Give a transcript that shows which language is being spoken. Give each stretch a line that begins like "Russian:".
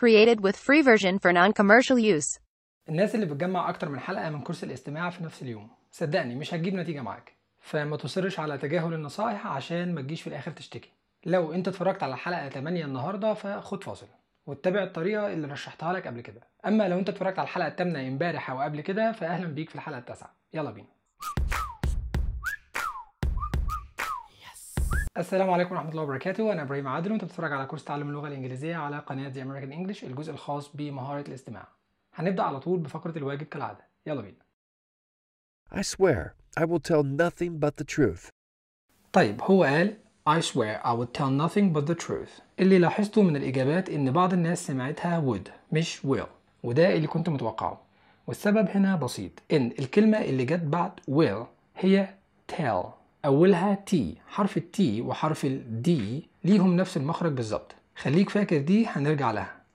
English: created with free version for non-commercial use.
Arabic: الناس اللي بتجمع اكتر من حلقة من كورس الاستماع في نفس اليوم، صدقني مش هتجيب نتيجة معاك، فما تصرش على تجاهل النصائح عشان ما تجيش في الاخر تشتكي. لو انت اتفرجت على الحلقة 8 النهاردة فخد فاصل واتبع الطريقة اللي رشحتها لك قبل كده، اما لو انت اتفرجت على الحلقة 8 امبارح او قبل كده فاهلا بيك في الحلقة 9. يلا بينا. السلام عليكم ورحمه الله وبركاته، انا ابراهيم عادل وانت بتتفرج على كورس تعلم اللغه الانجليزيه على قناه The American English، الجزء الخاص بمهاره الاستماع. هنبدا على طول بفقره الواجب كالعاده، يلا بينا.
English: I swear I will tell nothing but the truth.
Arabic: طيب هو قال
English: I swear I will tell nothing but the truth.
Arabic: اللي لاحظته من الاجابات ان بعض الناس سمعتها would مش will، وده اللي كنت متوقعه. والسبب هنا بسيط، ان الكلمه اللي جت بعد will هي tell، أولها T، حرف T وحرف D ليهم نفس المخرج بالظبط، خليك فاكر دي هنرجع لها.